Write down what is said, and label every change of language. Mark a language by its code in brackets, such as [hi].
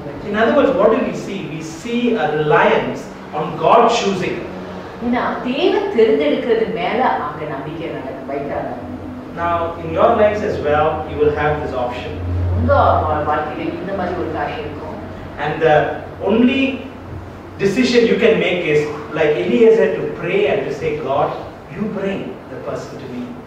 [en] In other words, what do we see? We see a reliance on God choosing. [ta] தேவன் தேர்ந்தெடுக்கிறது மேல அங்க நம்பிக்கை வைக்கிறாங்க. [en] Now in your lives as well you will have this option. [ta] உங்க வாழ்க்கையில இந்த மாதிரி ஒரு காரியம் இருக்கும். [en] And the only decision you can make is like Eliezer to pray and to say, God, you bring the person to me.